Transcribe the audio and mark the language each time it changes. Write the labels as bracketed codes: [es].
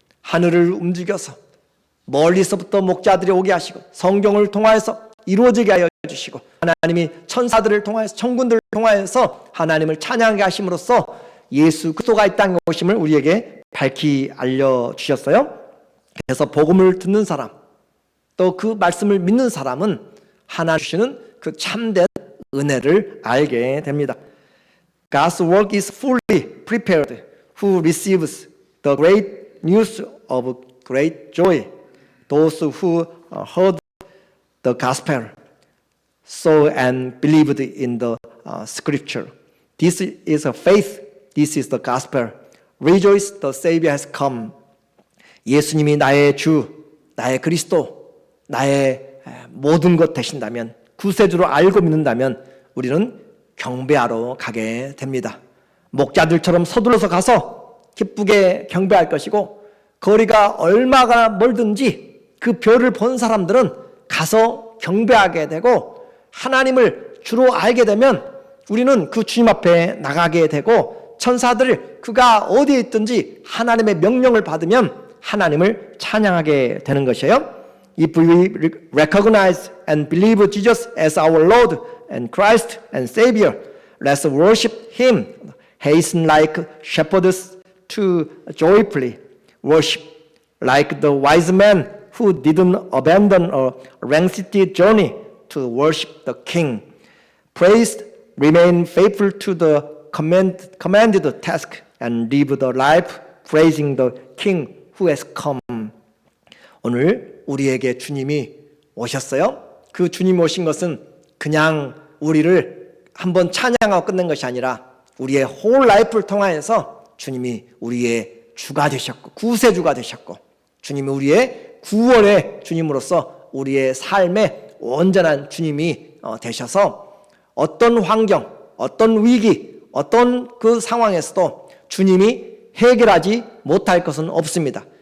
[ko] 하늘을 움직여서 멀리서부터 목자들이 오게 하시고 성경을 통하여서 이루어지게 하여 주시고 하나님이 천사들을 통하여서 천군들을 통하여서 하나님을 찬양하게 하심으로써 예수 그리스도가 이 땅에 오심을 우리에게 밝히 알려주셨어요. 그래서 복음을 듣는 사람 또 그 말씀을 믿는 사람은 하나님 주시는 그 참된 은혜를 알게 됩니다. [en] God's work is fully prepared who receives the great news of great joy. Those who heard the gospel, saw and believed in the scripture. This is a faith. This is the gospel. Rejoice, the Savior has come. [ko] 예수님이 나의 주, 나의 그리스도, 나의 모든 것 되신다면, 구세주로 알고 믿는다면 우리는 경배하러 가게 됩니다. 목자들처럼 서둘러서 가서 기쁘게 경배할 것이고 거리가 얼마나 멀든지 그 별을 본 사람들은 가서 경배하게 되고 하나님을 주로 알게 되면 우리는 그 주님 앞에 나가게 되고 천사들 그가 어디에 있든지 하나님의 명령을 받으면 하나님을 찬양하게 되는 것이에요. [en] If we recognize and believe Jesus as our Lord and Christ and Savior, let's worship Him. Hasten like shepherds to joyfully worship like the wise man who didn't abandon a lengthy journey to worship the king. Praised, remain faithful to the commanded task and live the life praising the king who has come. [ko] 오늘 우리에게 주님이 오셨어요. 그 주님 오신 것은 그냥 우리를 한번 찬양하고 끝낸 것이 아니라 우리의 홀 라이프를 통하여서 주님이 우리의 주가 되셨고 구세주가 되셨고 주님이 우리의 구원의 주님으로서 우리의 삶의 온전한 주님이 되셔서 어떤 환경, 어떤 위기, 어떤 그 상황에서도 주님이 해결하지 못할 것은 없습니다.